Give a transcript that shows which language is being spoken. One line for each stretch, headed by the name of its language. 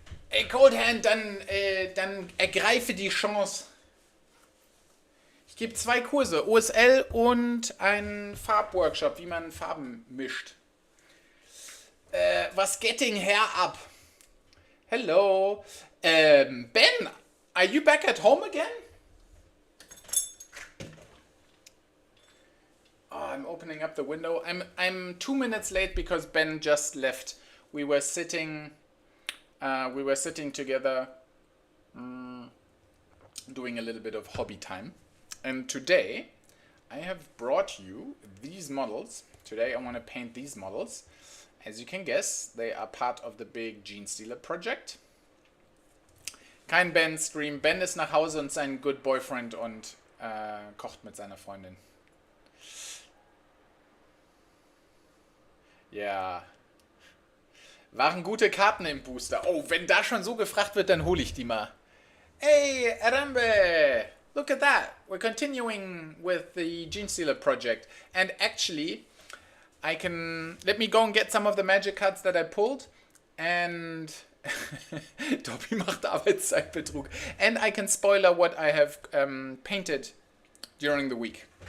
German: Ey, Cold Hand, dann ergreife die Chance. Ich gebe 2 Kurse, OSL und einen Farbworkshop, wie man Farben mischt.
English: Was getting hair up? Hello. Ben, are you back at home again? Oh, I'm opening up the window. I'm 2 minutes late because Ben just left. We were sitting together, doing a little bit of hobby time. And today, I have brought you these models. Today, I want to paint these models. As you can guess, they are part of the big Genestealer project.
German: Kein Ben-Stream. Ben ist nach Hause und sein
English: Good Boyfriend
German: und kocht mit seiner Freundin. Ja. Waren gute Karten im Booster. Oh, wenn da schon so gefragt wird, dann hole ich die mal.
English: Hey, Arambe! Look at that. We're continuing with the Genestealer project. And actually, let me go and get some of the magic cards that I pulled.
German: And Tobi macht Arbeitszeitbetrug.
English: And I can spoiler what I have painted during the week.